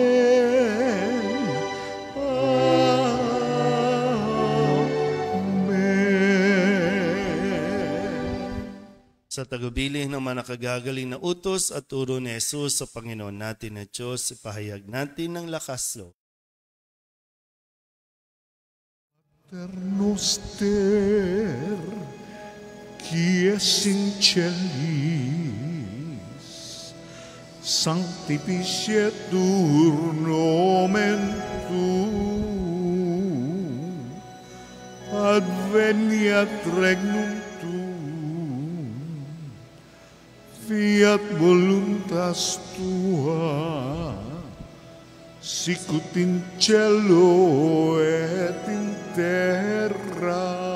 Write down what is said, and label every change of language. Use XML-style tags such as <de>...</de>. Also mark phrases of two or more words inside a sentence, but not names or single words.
<tl>Sa tagubilin ng mga nakagagaling na utos at turo ni Jesus sa Panginoon natin na Diyos, ipahayag natin ng lakas loob.</tl> <la>Ternoster, qui es in celis, sanctificetur nomen tuum, adveniat regnum tuum, fiat voluntas tua, sicut in cielo et in terra.</la>